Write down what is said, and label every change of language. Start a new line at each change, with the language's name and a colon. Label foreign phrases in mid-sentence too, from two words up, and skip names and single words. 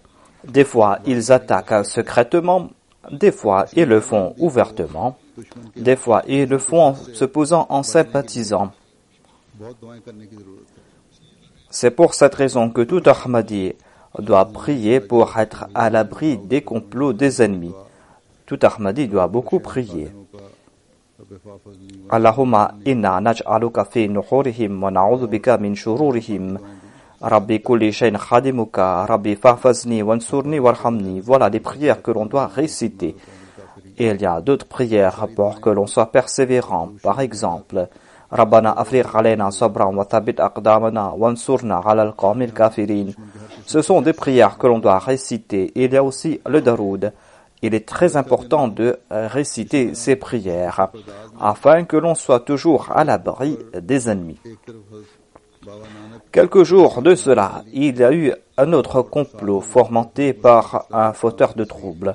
French: Des fois, ils attaquent secrètement, des fois, ils le font ouvertement, des fois, ils le font en se posant en sympathisant. C'est pour cette raison que tout Ahmadi doit prier pour être à l'abri des complots des ennemis. Tout Ahmadi doit beaucoup prier.
Arabic: اللهم إنا نجعلك في نحورهم ونعوذ بك من شرورهم. رب كل شيء خادمك رب فاحفظني وانصرني وارحمني.
French: Voilà les prières que l'on doit réciter. Et il y a d'autres prières pour que l'on soit persévérant. Par exemple,
Arabic: ربنا أفرغ علينا صبرا وثبت أقدامنا وانصرنا على القوم الكافرين.
French: Ce sont des prières que l'on doit réciter. Et il y a aussi le daroud. Il est très important de réciter ces prières afin que l'on soit toujours à l'abri des ennemis. Quelques jours de cela, il y a eu un autre complot fomenté par un fauteur de troubles.